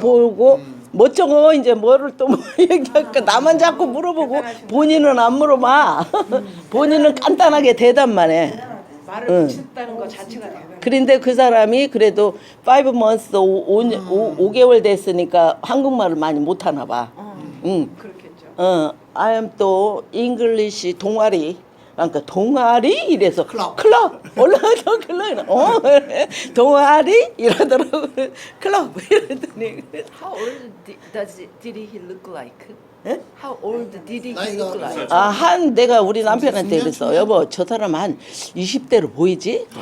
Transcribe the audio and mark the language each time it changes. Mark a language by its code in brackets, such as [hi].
[ko] 보고 멋쩍어 이제 뭐를 또 뭐 얘기할까 나만 자꾸 물어보고 본인은 안 물어봐. 본인은 간단하게 대답만 해. 말을 붙였다는 거 자체가 대단해. 그런데 그 사람이 그래도 [en] 5 months [ko] 5개월 됐으니까 한국말을 많이 못하나 봐. 응. 그렇겠죠. [en] I am 또 English 동아리. [ko] 그러니까 동아리 이래서 클럽. 올라가서 클럽. 동아리 이러더라고. 클럽 이러더니 [en] How old did he look like? [ko] 예? [en] How old did he [ko] 나이가 [en] look like? [ko] 내가 우리 남편한테 그랬어. 여보 저 사람 한 20대로 보이지?